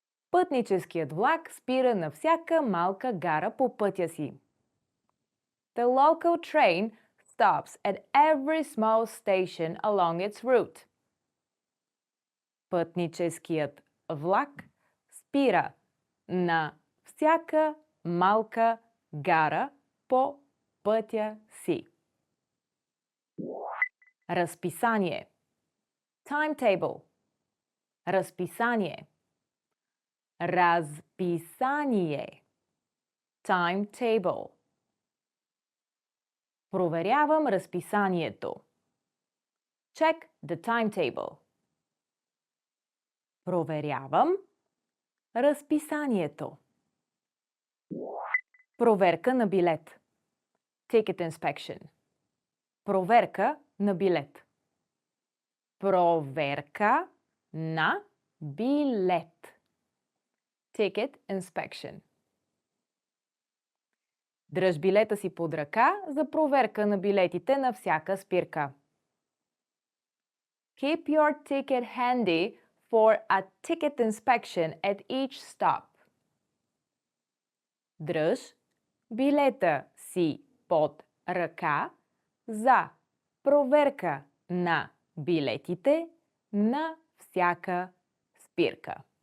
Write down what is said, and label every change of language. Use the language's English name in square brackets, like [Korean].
[Bulgarian] Пътническият влак спира на всяка малка гара по пътя си. [English] The local train stops at every small station along its route. [Bulgarian] Пътническият влак спира на всяка малка гара по пътя си. Разписание. Timetable. Разписание. Разписание. [English] Timetable. [Bulgarian] Проверявам разписанието. [English] Check the timetable. [Bulgarian] Проверявам разписанието. Проверка на билет. [English] Ticket inspection. [Bulgarian] Проверка на билет. Проверка на билет. [English] Ticket inspection. [Bulgarian] Дръж билета си под ръка за проверка на билетите на всяка спирка. [English] Keep your ticket handy for a ticket inspection at each stop. [Bulgarian] Дръж билета си под ръка за проверка на билетите на всяка спирка.